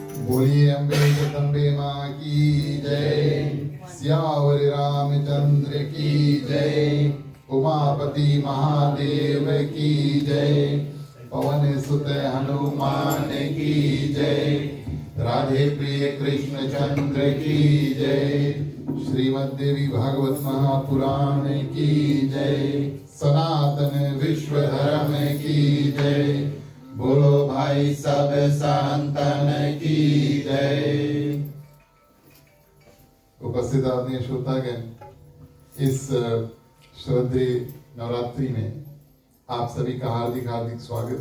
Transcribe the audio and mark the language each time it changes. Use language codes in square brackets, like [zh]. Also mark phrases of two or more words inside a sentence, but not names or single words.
[hi] बोलिए अम्बे जगदम्बे माँ की जय। सियावर रामचंद्र की जय। उमापति महादेव की जय। पवन सुत हनुमान की जय। राधे प्रिय कृष्ण चंद्र की जय। श्रीमद् देवी भागवत महापुराण की जय। सनातन विश्व धर्म की जय। बोलो भाई सब संतन की जय। उपस्थित आदरणीय श्रोतागण, इस श्रद्धेय नवरात्रि में आप सभी का हार्दिक हार्दिक स्वागत।